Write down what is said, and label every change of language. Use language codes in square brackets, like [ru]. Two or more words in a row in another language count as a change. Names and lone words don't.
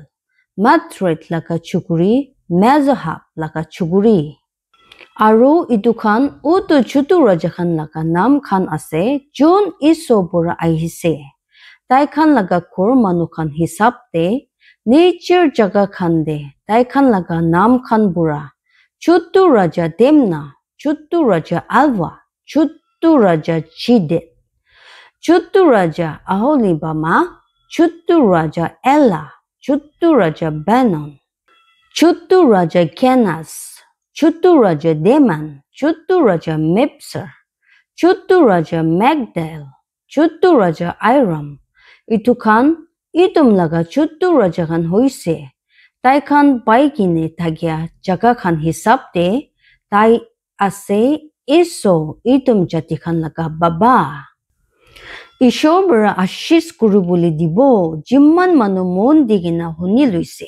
[nag] Matret laga chukuri Mezahab laga chukuri. Aru idukhan utu chutu raja khan laga nam khan ase Jun iso bora ahise. Tai khan laga kur manu khan hisab de nature jaga khan de tai khan laga nam khan bura. Chutu raja Demna, Chutu raja Alva, Chutu raja Chidet, Chutu raja Aholibama, Chutu raja Ella, Chutu raja Benon, Chutu raja Kenas, Chutu raja Deman, Chutu raja Mepser, Chutu raja Magdal, Chutu raja Iram. Itu khan itum laga Chutu raja khan hoise. Tai khan pai kine thagya jaga khan hisab de tai ase iso itum jati khan laga baba. Ishor bara ashish kuru boli dibo jimman manu mon digina huni luise.